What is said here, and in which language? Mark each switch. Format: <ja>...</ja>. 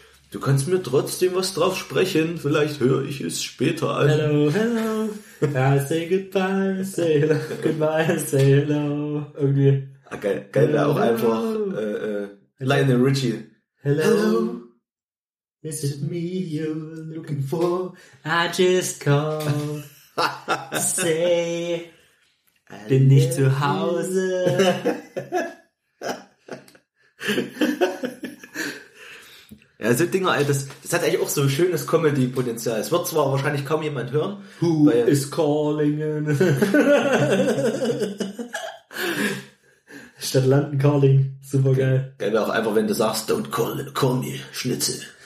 <de>Du kannst mir trotzdem was drauf sprechen. Vielleicht höre ich es später</de> <en>an. Hello, hello. I say goodbye, I say hello. Goodbye, I say hello.</en> <de>Irgendwie. Ah, geil. Geil wäre auch einfach Lionel Richie.</de> <en>Hello. Hello. Is it me you're looking for? I just called to say I</en> <de>bin nicht zu Hause. Ja, so Dinger, das hat eigentlich auch so ein schönes Comedy-Potenzial. Es wird zwar wahrscheinlich kaum jemand hören.</de> <en>Who is calling?</en> <de>Statt London Calling, super geil. Geil wäre auch einfach, wenn du sagst,</de> <en>don't call me,</en> <de>Schnitzel.</de>